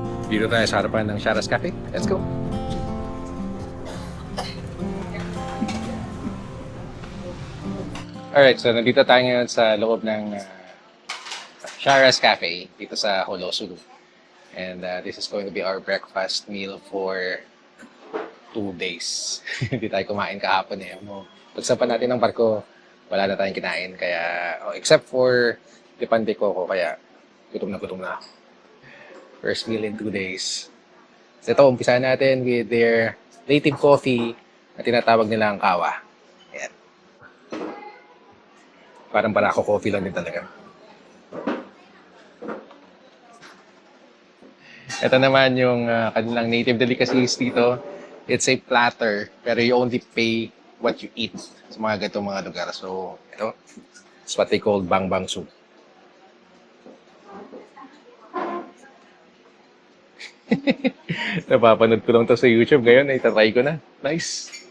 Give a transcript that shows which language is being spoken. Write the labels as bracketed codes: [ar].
[tl] Dito tayo sa harapan ng Sharas Cafe. [en] Let's go! [tl] Alright, so nandito tayo ngayon sa loob ng Sharas Cafe dito sa Holo, Sulu. [en] And this is going to be our breakfast meal for 2 days. [tl] Hindi tayo kumain kahapon eh. Pagsapan natin ng barko, wala na tayong kinain. Kaya, except for Dipande Coco, kaya gutom na ako. [en] First meal in 2 days. [tl] So ito, umpisa natin with their native coffee na tinatawag nilang kawa. Ayan. Parang barako coffee lang din talaga. Ito naman yung kanilang native delicacies dito. [en] It's a platter, pero you only pay what you eat [tl] sa mga ganitong mga lugar. [en] So, ito, it's what they call bang bang soup. [tl] Napapanood ko lang to sa YouTube. Ngayon, ay tatry ko na. Nice.